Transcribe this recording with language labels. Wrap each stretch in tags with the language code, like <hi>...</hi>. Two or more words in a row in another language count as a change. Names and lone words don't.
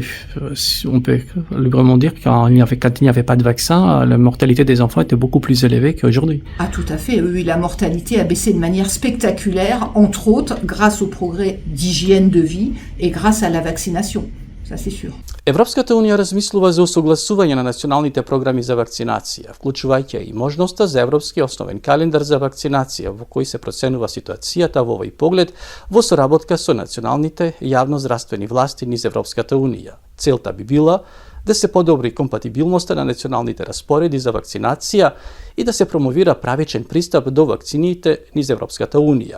<fr>On peut librement dire que quand il n'y avait pas de vaccin, la mortalité des enfants était beaucoup plus élevée qu'aujourd'hui. Ah, tout à fait. Oui, la mortalité a baissé de manière spectaculaire, entre autres grâce au progrès d'hygiène de vie et grâce à la vaccination. ça c'est sûr.</fr> <mk>Европската унија размислува за усогласување на националните програми за вакцинација, вклучувајќи и можноста за европски основен календар за вакцинација, во кој се проценува ситуацијата во овој поглед во соработка со националните јавноздравствени власти низ Европската унија. Целта би била да се подобри компатибилноста на националните распореди за вакцинација и да се промовира правичен пристап до вакцините низ Европската унија.</mk>